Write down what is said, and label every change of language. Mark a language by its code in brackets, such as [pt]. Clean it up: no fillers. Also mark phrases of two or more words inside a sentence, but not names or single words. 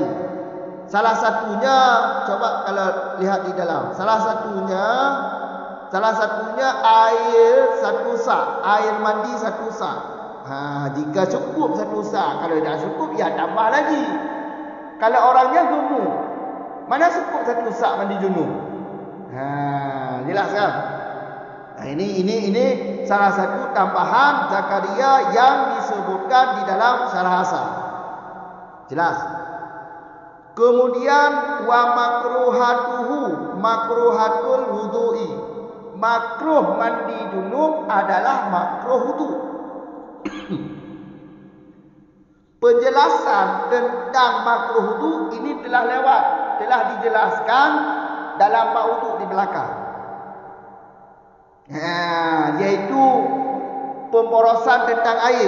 [id] Salah satunya, coba kalau lihat di dalam. Salah satunya air satu sak, air mandi satu sak. Jika cukup satu sak, kalau tidak cukup ya tambah lagi. Kalau orangnya junub, mana cukup satu sak mandi junub? Jelas kan? Ini salah satu tambahan Zakaria yang disebutkan di dalam syarah asal. [ar] Jelas. Kemudian ومكروهات الوضوء. [id] Makruh mandi junub adalah makruh wudu. Penjelasan tentang makruh wudu ini telah lewat, telah dijelaskan dalam bab wudu di belakang. Yaitu pemborosan tentang air.